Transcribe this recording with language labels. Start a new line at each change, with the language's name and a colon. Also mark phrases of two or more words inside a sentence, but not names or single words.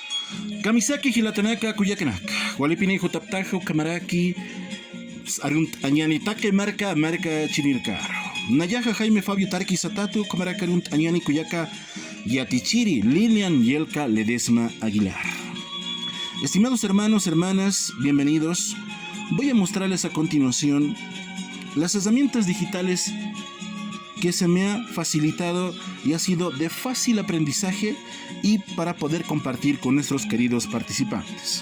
Aymara: Kamisaki hilatanaka kuyakanaka. Walipini hutaptajo kamaraki. Arunt añani take marca chinircaro. Nayaja Jaime Fabio Tarqui Satatu kamaraka arunt añani kuyaka Yatichiri Lilian Yelka Ledesma Aguilar.
Spanish: Estimados hermanos, hermanas, bienvenidos. Voy a mostrarles a continuación las herramientas digitales que se me ha facilitado y ha sido de fácil aprendizaje y para poder compartir con nuestros queridos participantes.